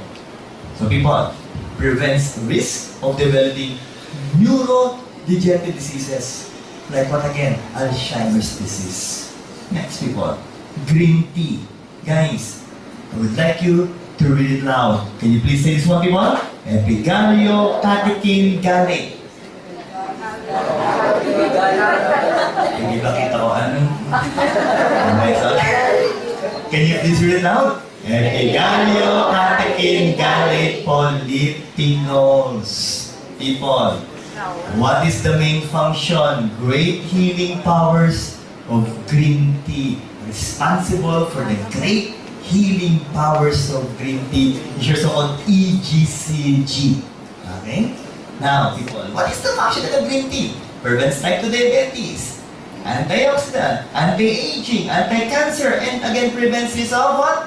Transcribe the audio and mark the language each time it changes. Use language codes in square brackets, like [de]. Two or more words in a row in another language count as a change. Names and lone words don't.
[en] So people, prevents the risk of developing neurodegenerative diseases. Like what again? Alzheimer's disease. Next, people, green tea. Guys, I would like you to read it loud. Can you please say this one, people? Epigalio catechin gale. [tl] Hindi ba kita ko ano? [en] Can you please read it loud? Epigalio catechin gale polyphenols. People, what is the main function? Great healing powers of green tea. Responsible for the great healing powers of green tea, is your so-called EGCG. Okay? Now, people, what is the function of the green tea? Prevents type 2 diabetes, antioxidant, anti-aging, anti-cancer, and again prevents risk of what?